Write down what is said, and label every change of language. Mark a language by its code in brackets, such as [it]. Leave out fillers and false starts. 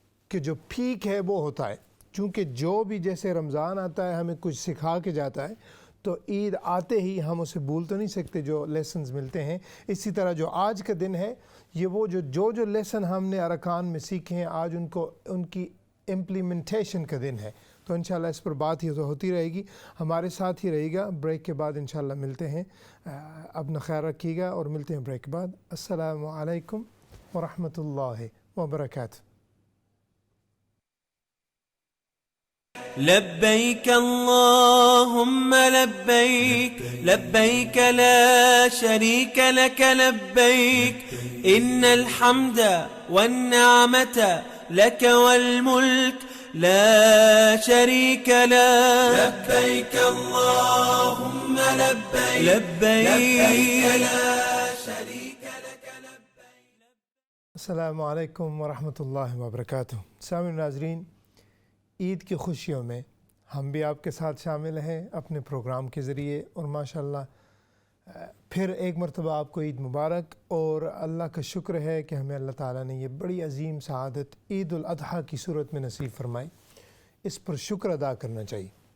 [ur] کہ جو پیک ہے وہ ہوتا ہے، چونکہ جو بھی جیسے رمضان آتا ہے ہمیں کچھ سکھا کے جاتا ہے، تو عید آتے ہی ہم اسے بھول تو نہیں سکتے جو لیسنز ملتے ہیں۔ اسی طرح جو آج کا دن ہے یہ وہ جو لیسن ہم نے ارکان میں سیکھے ہیں آج ان کی امپلیمنٹیشن کا دن ہے۔ تو انشاءاللہ اس پر بات ہی تو ہوتی رہے گی، ہمارے ساتھ ہی رہے گا۔ بریک کے بعد انشاءاللہ ملتے ہیں، اپنا خیال رکھیے گا اور ملتے ہیں بریک کے بعد۔ السلام علیکم ورحمۃ اللہ وبرکاتہ۔ [ar] لبيك اللهم لبيك لبيك لا شريك لك لبيك إن الحمد والنعمة لك والملك لا شريك لك لبيك اللهم لبيك لبيك لا شريك لك لبيك۔ [ur] السلام علیکم ورحمۃ اللہ وبرکاتہ۔ سامعین ناظرین، عید کی خوشیوں میں ہم بھی آپ کے ساتھ شامل ہیں اپنے پروگرام کے ذریعے، اور ماشاءاللہ پھر ایک مرتبہ آپ کو عید مبارک، اور اللہ کا شکر ہے کہ ہمیں اللہ تعالیٰ نے یہ بڑی عظیم سعادت عید الاضحیٰ کی صورت میں نصیب فرمائی۔ اس پر شکر ادا کرنا چاہیے،